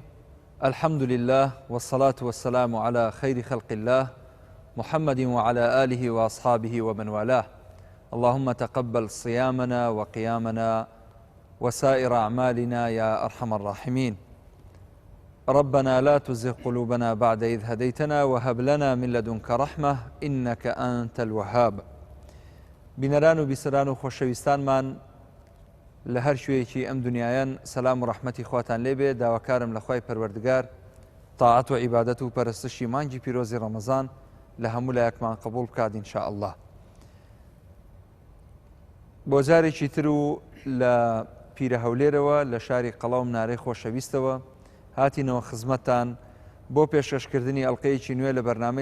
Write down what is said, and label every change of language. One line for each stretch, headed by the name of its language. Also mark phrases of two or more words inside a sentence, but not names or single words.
Arabic: الحمد لله والصلاة والسلام على خير خلق الله محمد وعلى آله وأصحابه ومن والاه. اللهم تقبل صيامنا وقيامنا وسائر أعمالنا يا أرحم الراحمين. ربنا لا تزغ قلوبنا بعد إذ هديتنا وهب لنا من لدنك رحمة إنك أنت الوهاب.
Central Kurdish: بنران و بیسەران و خۆشەویستانمان لە هەر شوێیەکی ئەم دنیایان سەلام و ڕەحمەتی خواتان لێبێ. داواکارم لە خوای پەروەردگار تاعەت و عیبادەت و پەرستشی مانگی پیرۆزی ڕەمەزان لە هەموو لایەکمان قبوڵ بکات
Arabic: ئینشا ئەڵڵا.
Central Kurdish: بۆ جارێکی تر و لە پیرە هەولێرەوە لە شاری قەڵاو منارەی خۆشەویستەوە هاتینەوە خزمەتتان بۆ پێشکەشکردنی ئەڵقەیەکی نوێ لە بەرنامەی